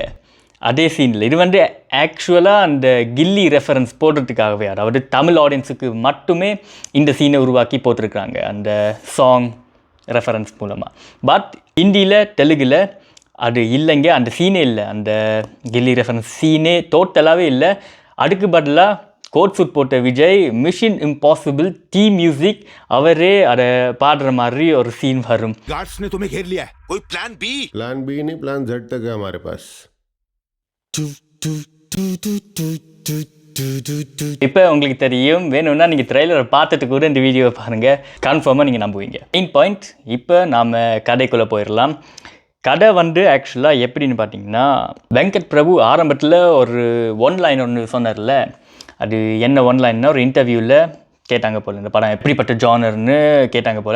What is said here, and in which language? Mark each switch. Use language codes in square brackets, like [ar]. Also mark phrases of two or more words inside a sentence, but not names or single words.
[ta] அதே சீனில் இது ஆக்சுவலாக அந்த கில்லி ரெஃபரன்ஸ் போடுறதுக்காகவே, அதாவது தமிழ் ஆடியன்ஸுக்கு மட்டுமே இந்த சீனை உருவாக்கி போட்டிருக்காங்க அந்த சாங் ரெஃபரன்ஸ் மூலமாக. பட் ஹிந்தியில் தெலுங்கில் அது இல்லைங்க, அந்த சீனே இல்லை, அந்த கில்லி ரெஃபரன்ஸ் சீனே டோட்டலாகவே இல்லை. அதுக்கு பதிலாக கோட் சூட் போட்ட விஜய் மிஷன் இம்பாசிபிள் டீ மியூசிக் அவரே அதை பாடுற மாதிரி ஒரு சீன் வரும். [hi] गार्ड्स ने तुम्हें घेर लिया है, कोई प्लान बी नहीं, प्लान Z तक है हमारे पास. [ta] இப்போ உங்களுக்கு தெரியும், வேணும்னா நீங்கள் ட்ரெய்லரை பார்த்துட்டு கூட இந்த வீடியோவை பாருங்கள், கன்ஃபார்மாக நீங்கள் நம்புவீங்க. மெயின் பாயிண்ட், இப்போ நாம் கதைக்குள்ளே போயிடலாம். கதை ஆக்சுவலாக எப்படின்னு பார்த்தீங்கன்னா, வெங்கட் பிரபு ஆரம்பத்தில் ஒரு ஒன்லைன் ஒன்று சொன்னார்ல, அது என்ன ஒன்லைன்னா ஒரு இன்டர்வியூவில் கேட்டாங்க போல், இந்த படம் எப்படிப்பட்ட ஜானர்னு கேட்டாங்க போல்.